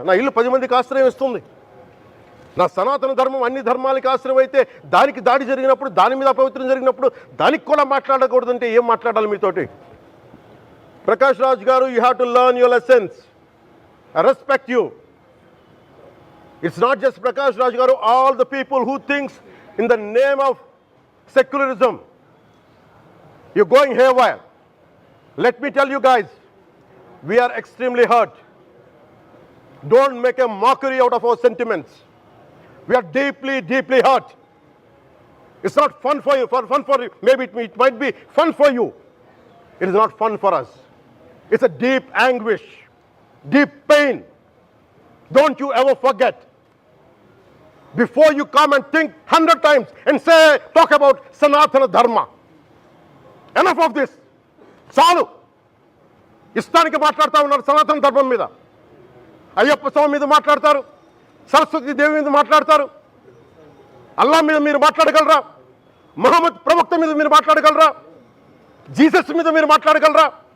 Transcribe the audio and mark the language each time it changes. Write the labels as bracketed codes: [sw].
[te] నా ఇల్లు 10 మందికి ఆశ్రయం ఇస్తుంది. నా సనాతన ధర్మం అన్ని ధర్మాలకి ఆశ్రయం అయితే దానికి దాడి జరిగినప్పుడు, దాని మీద అపవిత్రం జరిగినప్పుడు దానికి కూడా మాట్లాడకూడదంటే ఏం మాట్లాడాలి మీతోటి? [en] Prakash Raj garu, you have to learn your lessons. I respect you. It's not just Prakash Raj garu, all the people who thinks in the name of secularism, you're going haywire. Let me tell you guys, we are extremely hurt. Don't make a mockery out of our sentiments. We are deeply, deeply hurt. It's not fun for you, for you. Maybe it might be fun for you. It is not fun for us. It's a deep anguish, deep pain. Don't you ever forget. Before you come and think 100 times and talk about Sanatana Dharma. Enough of this. [te] చాలు. ఇష్టానికి మాట్లాడుతూ ఉన్నారు సనాతన ధర్మం మీద. అయ్యప్ప స్వామి మీద మాట్లాడతారు, సరస్వతి దేవి మీద మాట్లాడతారు, అల్లా మీద మీరు మాట్లాడగలరా? మహమ్మద్ ప్రవక్త మీద మీరు మాట్లాడగలరా? జీసస్ మీద మీరు మాట్లాడగలరా?